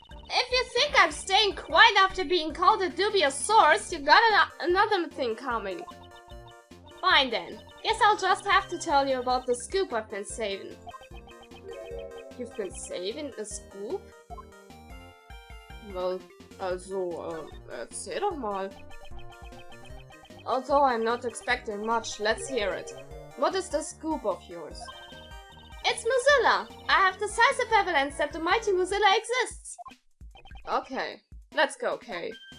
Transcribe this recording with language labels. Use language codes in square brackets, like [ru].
[en] If you think I'm staying quiet after being called a dubious source, you got another thing coming. Fine then. Guess I'll just have to tell you about the scoop I've been saving. You've been saving a scoop? [de] Well, also, erzähl doch mal. [en] Although I'm not expecting much, let's hear it. What is the scoop of yours? It's Mozilla! I have decisive evidence that the mighty Mozilla exists! Okay, let's go, Kay.